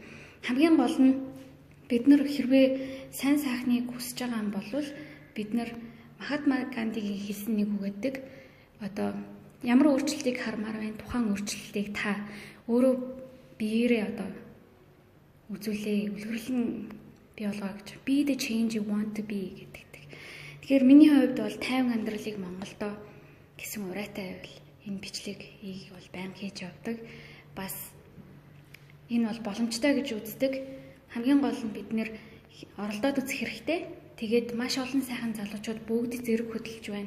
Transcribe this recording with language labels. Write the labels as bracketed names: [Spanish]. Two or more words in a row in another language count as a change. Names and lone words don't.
[Mongolian] Хамгийн гол нь бид нар хэрвээ сайн сайхныг хүсэж байгаа юм бол бид нар Махатма Гандигийн хэлсэн нэг үг гэдэг одоо ямар өөрчлөлтийг хармаар байна, тухайн өөрчлөлтийг та өөрөө биеэрээ одоо үзүүлээ, үлгэрлэн бий болгоо гэж. [English] Be the change you want to be гэдэг. [Mongolian] Тэгэхээр миний хувьд бол 50 амьдралыг Монголдо гэсэн урайтай байвал энэ бичлэг бол байнга хийж явдаг. Бас энэ бол боломжтой гэж үздэг. Хамгийн гол нь бид нэр оролдоод үзэх хэрэгтэй. Тэгээд маш олон сайхан залуучууд бүгд зэрэг хөдөлж байна.